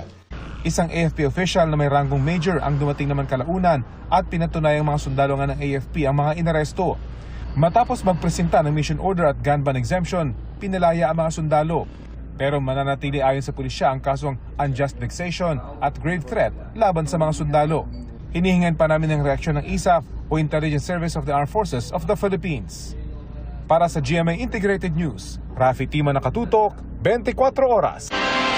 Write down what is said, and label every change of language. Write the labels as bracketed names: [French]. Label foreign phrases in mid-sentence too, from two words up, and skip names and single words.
[Filipino] Isang AFP official na may ranggong major ang dumating naman kalaunan at pinatunayang mga sundalo nga ng AFP ang mga inaresto. Matapos magpresenta ng [English] mission order [Filipino] at [English] gun ban exemption, [Filipino] pinalaya ang mga sundalo. Pero mananatili ayon sa pulisya ang kasong [English] unjust vexation [Filipino] at [English] grave threat [Filipino] laban sa mga sundalo. Hinihingan pa namin ng reaksyon ng ISAF o Intelligence Service of the Armed Forces of the Philippines. Para sa GMA Integrated News, Rafi Tima, nakatutok, 24 oras.